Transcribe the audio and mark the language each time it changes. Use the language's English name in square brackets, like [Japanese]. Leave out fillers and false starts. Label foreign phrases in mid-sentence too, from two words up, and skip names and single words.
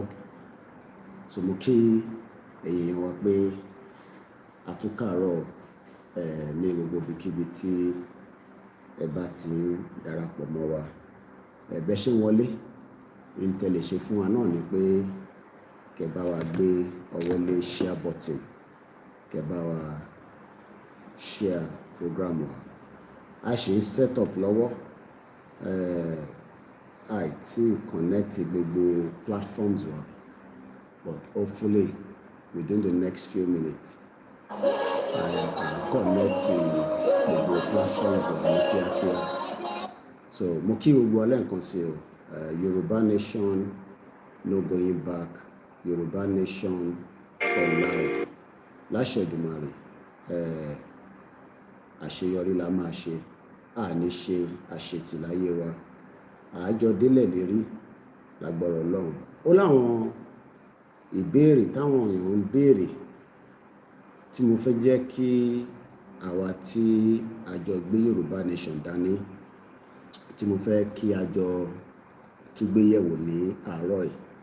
[Yoruba] So mo kí èèyàn wa pé a tún káàárọ̀ ní gbogbo ibikíbi tí ẹ bá ti darapọ̀ mọ́ wa. Bẹ́ ṣe ń wọlé ohun tẹ́ lè ṣe fún wa náà ni pé kẹ́ bá wa gbé ọwọ́ lé [English] share button, [Yoruba] kẹ́ bá wa [English] share program [Yoruba] wa. A ṣe ń [English] set up [Yoruba] lọ́wọ́ àìtí connect gbogbo platforms wa, [English] but hopefully within the next few minutes connect [Yoruba] gbogbo platforms wa ní kíákíá. So mo kí gbogbo alẹ́ nǹkan sí o. [English] Yoruba nation, no going back. Yoruba nation for life. [Yoruba] Láṣẹ Èdùmàrè, àṣeyọrí la máa ṣe, àní ṣe àṣetì láyé wa. Àjọ délẹ̀ lérí lágbára Ọlọ́run. Ó láwọn ìbéèrè táwọn èèyàn ń béèrè tí mo fẹ́ jẹ́ kí àwa tí àjọ gbé Yorùbá nation dání tí mo fẹ́ kí àjọ tún gbé yẹ̀wò ní àárọ̀ yìí.